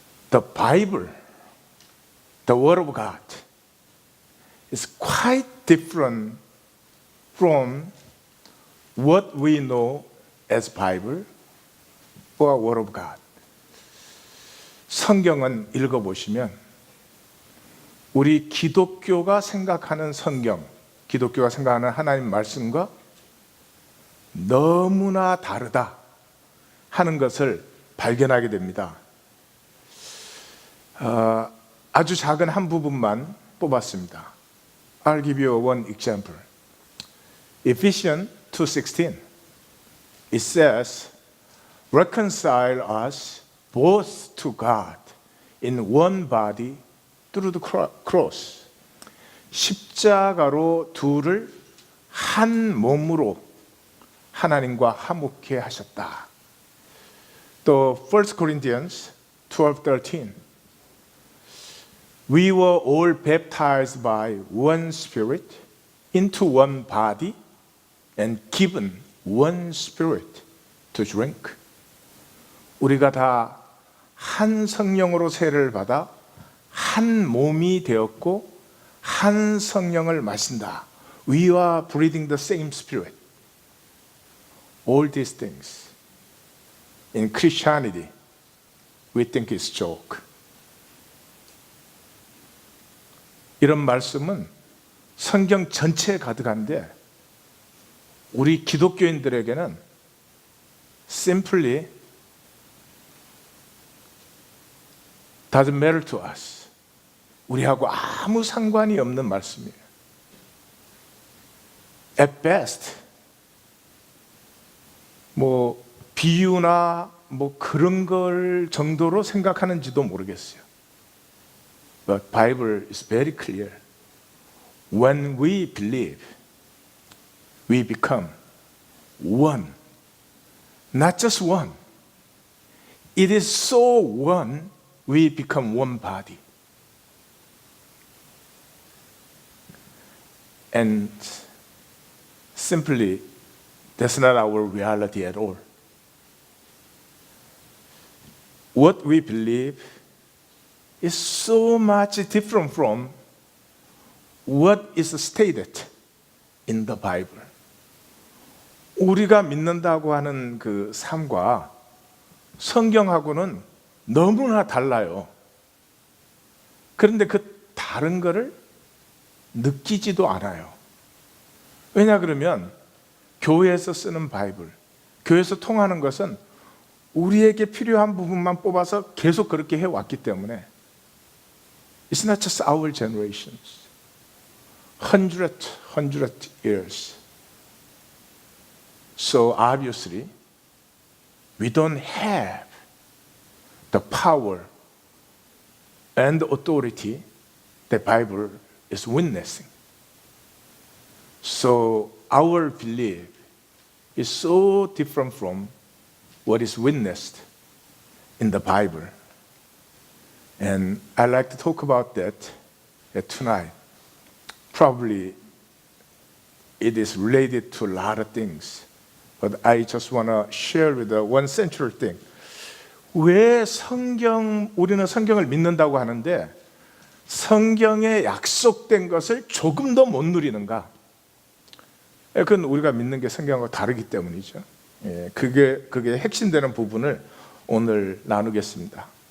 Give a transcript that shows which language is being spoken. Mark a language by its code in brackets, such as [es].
[en] The Bible, the Word of God, is quite different from what we know as Bible or Word of God. [ko] 성경은 읽어보시면 우리 기독교가 생각하는 성경, 기독교가 생각하는 하나님 말씀과 너무나 다르다 하는 것을 발견하게 됩니다. 아주 작은 한 부분만 뽑았습니다. [en] I'll give you one example. Ephesians 2:16. It says, reconcile us both to God in one body through the cross. [ko] 십자가로 둘을 한 몸으로 하나님과 화목케 하셨다. 또 1 Corinthians 12:13. [en] We were all baptized by one spirit into one body and given one spirit to drink. [ko] 우리가 다 한 성령으로 세례를 받아 한 몸이 되었고 한 성령을 마신다. [en] We are breathing the same spirit. All these things in Christianity we think is joke. [ko] 이런 말씀은 성경 전체에 가득한데 우리 기독교인들에게는 [en] simply doesn't matter to us. [ko] 우리하고 아무 상관이 없는 말씀이에요. [en] At best, [ko] 비유나 그런 걸 정도로 생각하는지도 모르겠어요. [en] But Bible is very clear. When we believe, we become one. Not just one. It is so one, we become one body. And simply, that's not our reality at all. What we believe is so much different from what is stated in the Bible. [ko] 우리가 믿는다고 하는 그 삶과 성경하고는 너무나 달라요. 그런데 그 다른 거를 느끼지도 않아요. 왜냐 그러면 교회에서 쓰는 바이블, 교회에서 통하는 것은 우리에게 필요한 부분만 뽑아서 계속 그렇게 해왔기 때문에 [en] It's not just our generations. 100 years. So obviously, we don't have the power and authority the Bible is witnessing. So our belief is so different from what is witnessed in the Bible. And I'd like to talk about that tonight. Probably it is related to a lot of things, but I just want to share with you one central thing. [ko] 왜 우리는 성경을 믿는다고 하는데 성경에 약속된 것을 조금 더 못 누리는가? 그건 우리가 믿는 게 성경과 다르기 때문이죠. 그게 핵심되는 부분을 오늘 나누겠습니다.